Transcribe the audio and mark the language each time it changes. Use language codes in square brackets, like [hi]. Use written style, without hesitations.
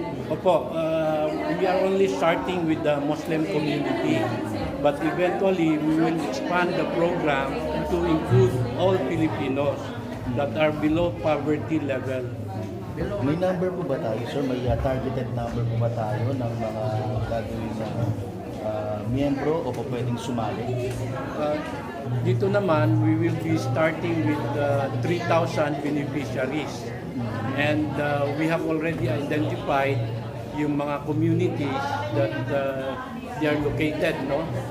[tl] Opo, [en] we are only starting with the Muslim community, but eventually we will expand the program to include all Filipinos that are below poverty level. [tl] May number po ba tayo, sir? May targeted number po ba tayo ng mga gagawin na miyembro o po pwedeng sumali? Dito naman, [en] we will be starting with 3,000 beneficiaries. And we have already identified [tl] yung mga [en] communities that they are located, no?